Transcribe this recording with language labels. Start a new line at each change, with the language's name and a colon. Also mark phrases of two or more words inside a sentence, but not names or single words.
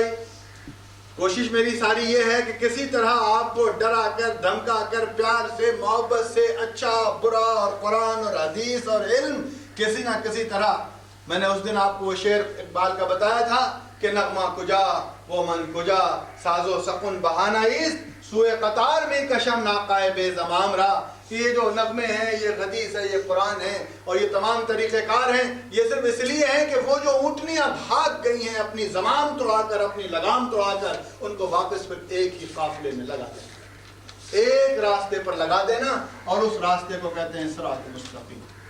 Urdu: کوشش میری ساری یہ ہے کہ کسی طرح آپ کو ڈرا کر، دھمکا کر، پیار سے، محبت سے، اچھا برا اور قرآن اور حدیث اور علم، کسی نہ کسی طرح۔ میں نے اس دن آپ کو وہ شعر اقبال کا بتایا تھا کہ
Persian: نغمہ کجا وہ من کجا، ساز و سکون بہانہ ایست، سوئے قطار میں کشم ناقائے بے زمام را۔
Urdu: یہ جو نغمے ہیں، یہ حدیث ہے، یہ قرآن ہے، اور یہ تمام طریقہ کار ہیں، یہ صرف اس لیے ہیں کہ وہ جو اونٹنیاں بھاگ گئی ہیں اپنی زمام توڑا کر، اپنی لگام توڑا کر، ان کو واپس پھر ایک ہی قافلے میں لگا دینا، ایک راستے پر لگا دینا، اور اس راستے کو کہتے ہیں صراط مستقیم۔